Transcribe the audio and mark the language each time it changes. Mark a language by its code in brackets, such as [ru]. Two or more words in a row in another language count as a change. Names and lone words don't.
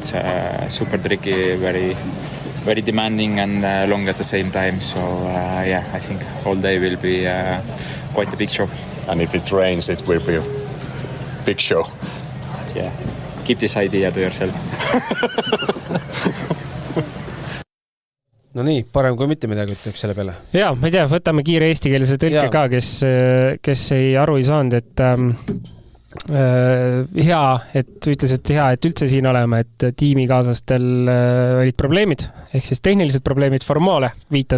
[en] Super tricky, very, very demanding and long at the same time. So I think all day will be quite a big show. And if it rains, it will be a big show. Yeah, keep this idea to yourself. [et] No nii, parem kui mitte midagi ütleks selle peale. Jaa, ma ei tea, võtame kiire eestikeelse tõlke ka, kes ei aru ei saanud, et hea, et ütles, et hea, et üldse siin oleme, et tiimikaaslastel olid probleemid, ehk siis tehnilised probleemid Formole viitas.